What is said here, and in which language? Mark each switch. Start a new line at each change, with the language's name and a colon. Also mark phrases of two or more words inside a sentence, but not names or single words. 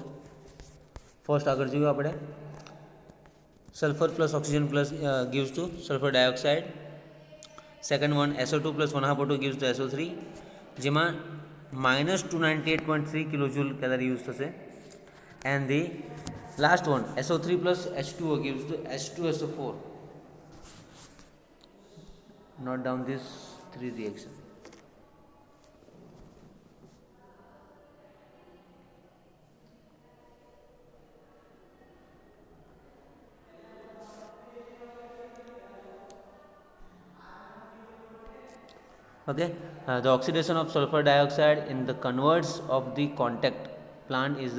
English: ફર્સ્ટ
Gujarati: આગળ જોયું આપણે
English: sulfur plus oxygen plus gives to sulfur dioxide. second one SO2 પ્લસ 1/2 O2 gives to SO3 જેમાં -298.3 kilojoule calorie use થશે. and the last one SO3 plus H2O gives the H2SO4. Note down these three reactions. Okay, the oxidation of sulfur dioxide in the converts of the contact plant is